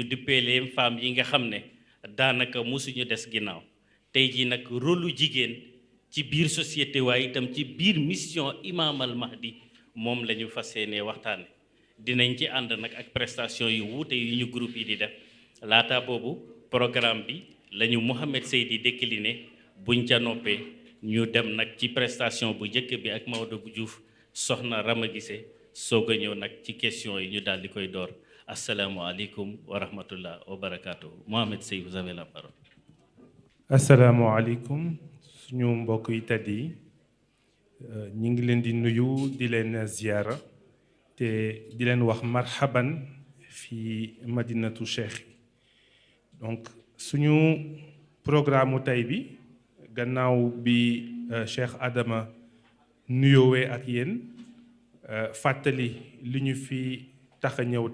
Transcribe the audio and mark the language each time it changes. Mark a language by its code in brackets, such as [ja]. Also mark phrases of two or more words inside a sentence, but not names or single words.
[wo] duppee leen femmes yi nga xam ne daanaka musuñu des ginnaaw tey jii nag rôlu jigéen ci biir société waaye itam ci biir mission imam al mahdi moom la ñu fas yéenee waxtaane dinañ ci ànd nag ak prestation yu wuute yu ñu groupe yi di def laata boobu programme bi la ñu Mohamed Seydi décliné buñ ca noppee ñu dem nag ci prestation bu njëkk bi ak Maodo Diouf soxna Rama Gissé soog a ñëw nag ci question yi ñu daal di koy door. [ar] السلام عليكم ورحمة الله وبركاته. [fr] Mohamed Sey, vous avez la parole. [ar] السلام عليكم [wo] suñu mbokk yi tedd yi ñi ngi leen di nuyu di leen ziyaara te di leen wax marhaban fi madinatu cheikh. Donc suñu programme tey bi gannaaw bi Cheikh Adama nuyoowee ak yéen fàttali li ñu fi tax a ñëw